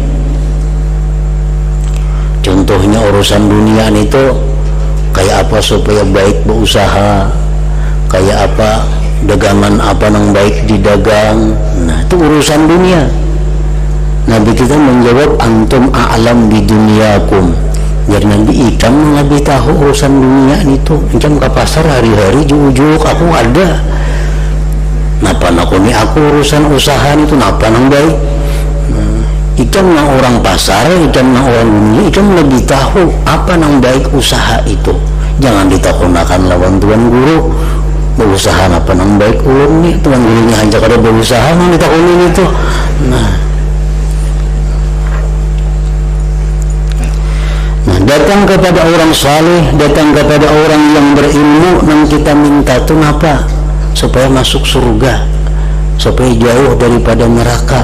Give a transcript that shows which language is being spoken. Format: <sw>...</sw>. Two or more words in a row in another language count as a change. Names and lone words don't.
<bjn>Contohnya urusan dunia itu kayak apa supaya baik berusaha, kayak apa dagangan apa yang baik didagang.</bjn> <id>Nah, itu urusan dunia. Nabi kita menjawab,</id> <ar>أنتم أعلم بدنياكم.</ar> <bjn>Biar nanti ikam lebih tahu urusan dunia itu. Ikam ke pasar hari-hari juk-juk aku ada. Napa nakoni aku urusan usaha itu napa nang baik. Ikam nang orang pasar, ikam nang orang dunia, ikam lebih tahu apa nang baik usaha itu. Jangan ditakunakan lawan tuan guru. Berusaha apa nang baik ulun nih, tuan gurunya hanya kada berusaha nang ditakunin itu.</bjn> <id>Nah, datang kepada orang saleh, datang kepada orang yang berilmu, yang kita minta itu apa? Supaya masuk surga, supaya jauh daripada neraka.</id>